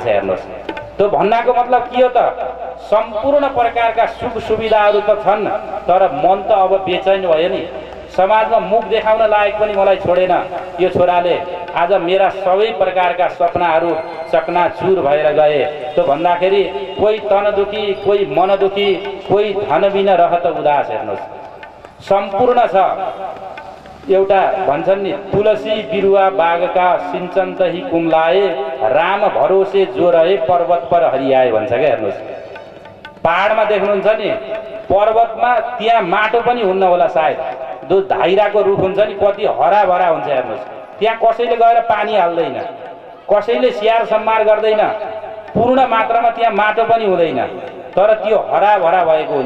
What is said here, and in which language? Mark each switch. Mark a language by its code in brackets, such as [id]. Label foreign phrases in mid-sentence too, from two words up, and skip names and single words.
[ne] हेर्नुहोस्, त भन्नाको मतलब के हो त, सम्पूर्ण प्रकारका सुख सुविधाहरू त छन् तर मन त अब बेचैन भयो नि। समाजमा मुख देखाउन लायक पनि मलाई छोडेन यो छोराले, आज मेरा सबै प्रकारका सपनाहरू चकनाचुर भएर गए। त भन्दाखेरि [hi] कोही तन दुखी, कोही मन दुखी, कोही धन बिना रहत उदास। [ne] हेर्नुहोस्, सम्पूर्ण छ। एउटा भन्छन् नि, [hi] तुलसी बिरुवा बागका सिंचन तही कुम्लाए, राम भरोसे जो रहे पर्वत पर हरियाए [ne] भन्छ क्या। हेर्नुहोस्, पहाडमा देख्नुहुन्छ नि, पर्वतमा त्यहाँ माटो पनि हुन्न होला सायद, जो धाइराको रुख हुन्छ नि कति हराभरा हुन्छ। हेर्नुहोस्, त्यहाँ कसैले गएर पानी हाल्दैन, कसैले स्याहार सम्हार गर्दैन, पूर्ण मात्रामा त्यहाँ माटो पनि हुँदैन, तर त्यो हराभरा भएको हुन्छ।